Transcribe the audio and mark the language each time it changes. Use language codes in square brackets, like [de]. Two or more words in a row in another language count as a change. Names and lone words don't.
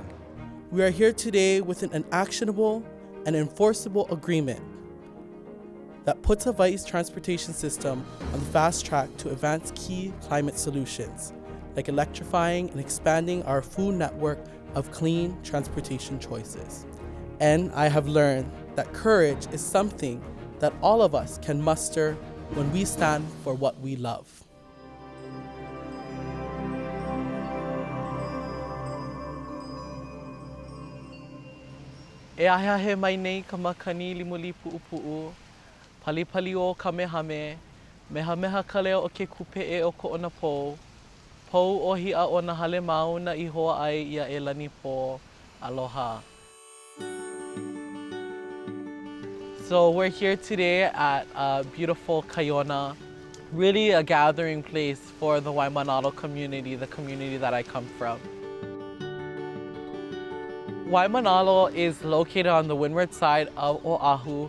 [en] We are here today with an actionable and enforceable agreement that puts Hawaii's transportation system on the fast track to advance key climate solutions, like electrifying and expanding our full network of clean transportation choices. And I have learned that courage is something that all of us can muster when we stand for what we love. [haw] E aha he mai nei ka makani limuli pu'upu'u, palipali o kamehame, mehameha ka leo o ke kupe'e o ko ona pou, pou o hi'a o na hale mau na ihoa ai ia e lani po, aloha. [en] So we're here today at beautiful Kaiona, really a gathering place for the Waimanalo community, the community that I come from. Waimanalo is located on the windward side of Oahu.